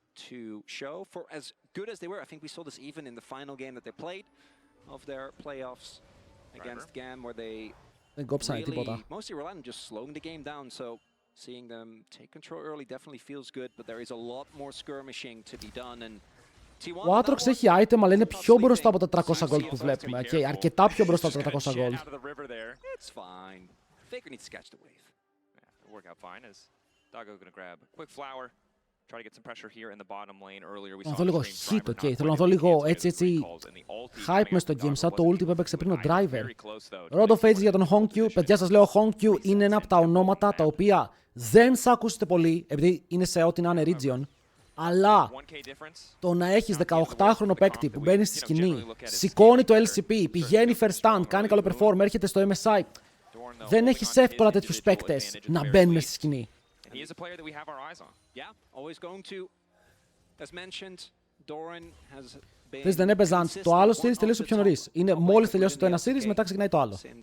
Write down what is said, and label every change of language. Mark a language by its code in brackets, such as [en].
[en] To show for as good as they were. I think we saw this even in the final game that they played of their playoffs against GAM, where they really mostly relied on just slowing the game down. So seeing them take control early definitely feels good, but there is a lot more skirmishing to be done. And [el] ο Aatrox έχει item, αλλά είναι πιο μπροστά από τα 300 gold που βλέπουμε. Και αρκετά πιο μπροστά από τα 300 gold. [en] It's fine. Faker needs to catch the wave. Yeah, work out fine as Doggo gonna grab a quick flower. Try to get some pressure here in the bottom lane. Earlier we saw [el] να δω λίγο hit, ok. Θέλω να δω λίγο έτσι hype μες στο game, σαν το ulti που έπαιξε πριν ο Driver. Rod of Ages για τον Hongq. Παιδιά, σας λέω, Hongq είναι ένα από τα ονόματα τα οποία δεν θα ακούσετε πολύ, επειδή είναι σε ό,τι να είναι region. Αλλά το να έχεις 18χρονο παίκτη που μπαίνει στη σκηνή, σηκώνει το LCP, πηγαίνει first stand, κάνει καλό perform, έρχεται στο MSI. Δεν έχεις εύκολα τέτοιους παίκτες να μπαίνουν στη σκηνή. [en] He is a player that we have our eyes on. Yeah, always going to, as mentioned, Doran has been. [el] Χθες δεν έπαιζαν το άλλο series, τελείωσε πιο νωρίς. Είναι μόλις τελειώσει το ένα series, μετά ξεκινάει το άλλο.